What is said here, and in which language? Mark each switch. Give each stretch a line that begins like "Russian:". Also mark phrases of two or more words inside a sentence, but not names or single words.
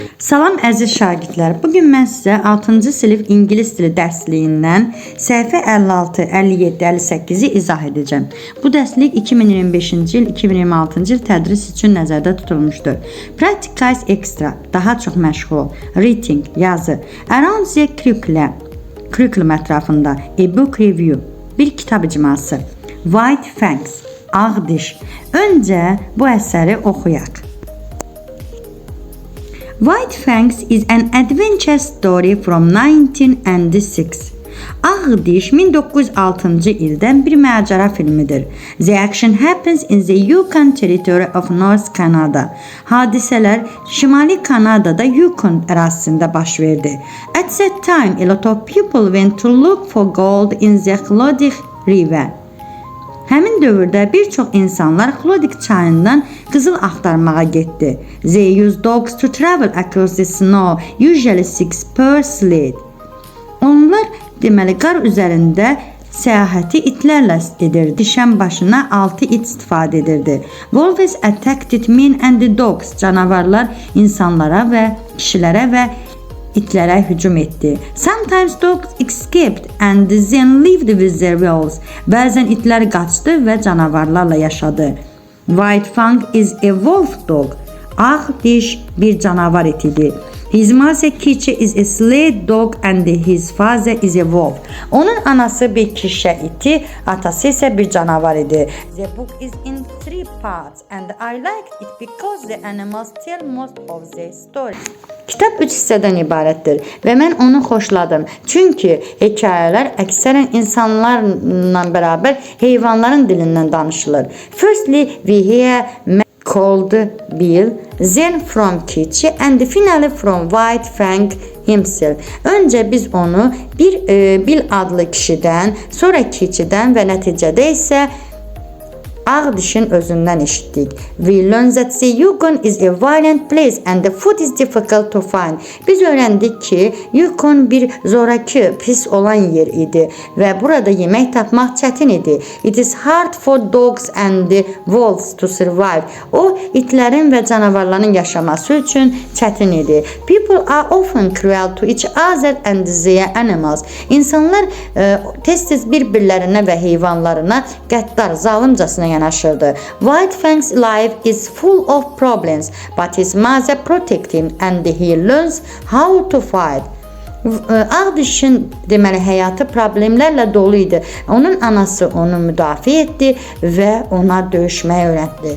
Azerbaijani: Salam əziz şagirdlər. Bugün mən sizə 6-cı sinif ingilis dili dərsliyindən səhifə 56, 57, 58-i izah edəcəm. Bu dərslik 2025-ci il, 2026-cı il tədris üçün nəzərdə tutulmuşdur.
English: Practice extra,
Azerbaijani: daha çox məşğul ol. Reading, yazı.
English: Around the curriculum ətrafında. A book review,
Azerbaijani: bir kitab icması. White Fangs, ağ diş. Öncə bu əsəri oxuyaq.
English: White Fangs is an adventure story from 1906.
Azerbaijani: Ağ Diş 1906-cı ildən bir macəra filmidir.
English: The action happens in the Yukon territory of North Canada.
Azerbaijani: Hadisələr Şimali Kanadada Yukon ərazisində baş verdi.
English: At that time, a lot of people went to look for gold in the Clodic River.
Azerbaijani: Həmin dövrdə bir çox insanlar Clodic çayından qızıl axtarmağa getdi.
English: They used dogs to travel across the snow, usually 6 per sled.
Azerbaijani: Onlar deməli qar üzərində səyahəti itlərlə edirdi. Dişən başına 6 it istifadə edirdi.
English: Wolves attacked men and the dogs.
Azerbaijani: Canavarlar insanlara və kişilərə və itlərə hücum etdi.
English: Sometimes dogs escaped and then lived with their wolves.
Azerbaijani: Bəzən itlər qaçdı və canavarlarla yaşadı.
English: White Fang is a wolf dog.
Azerbaijani: Ağ diş bir canavar itidir.
English: His mother Kitty is a sled dog and his father is a wolf.
Azerbaijani: Onun anası bir kirşə iti, atası isə bir canavar idi.
English: The book is in 3 parts and I liked it because the animals tell most of the story.
Azerbaijani: Kitab 3 hissədən ibarətdir və mən onu xoşladım. Çünki hekayələr əksərən insanlarla bərabər heyvanların dilindən danışılır.
English: Firstly, we hear called Bill, then from Kitty and finally from White Fang himself.
Azerbaijani: Öncə biz onu Bill adlı kişidən, sonra Kitty'dən və nəticədə isə Ağ dişin özündən eşitdik.
English: We learned that the Yukon is a violent place and the food is difficult to find.
Azerbaijani: Biz öyrəndik ki, Yukon bir zorakı, pis olan yer idi və burada yemək tapmaq çətin idi.
English: It is hard for dogs and the wolves to survive.
Azerbaijani: O, itlərin və canavarların yaşaması üçün çətin idi.
English: People are often cruel to each other and their animals.
Azerbaijani: İnsanlar tez-tez bir-birlərinə və heyvanlarına qəddar, zalımcasına yanaşırdı.
English: White Fang's life is full of problems, but his mother protects him and he learns how to fight.
Azerbaijani: Ağ dişin deməli həyatı problemlərlə dolu idi. Onun anası onu müdafiə etdi və ona döyüşməyi öyrətdi.